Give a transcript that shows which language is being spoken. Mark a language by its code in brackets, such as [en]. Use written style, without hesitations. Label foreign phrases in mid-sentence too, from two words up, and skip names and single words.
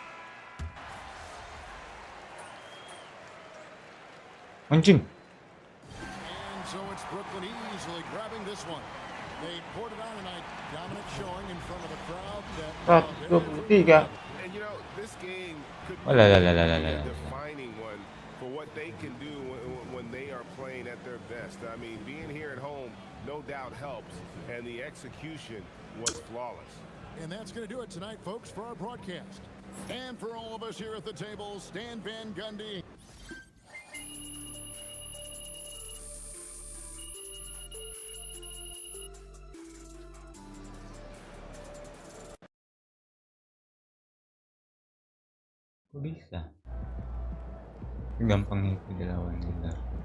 [id] Anjing. [en] And so it's Brooklyn easily grabbing this one. They poured it on tonight. Dominant showing in front of a crowd that... 123. And you know, this game could Oh, la, la, la, be la, la, a la. defining one for what they can do when they are playing at their best. I mean, being here at home no doubt helps, and the execution was flawless. And that's going to do it tonight, folks, for our broadcast. And for all of us here at the table, Stan Van Gundy. [id] Kok bisa? Gampang itu dilawan Lillard.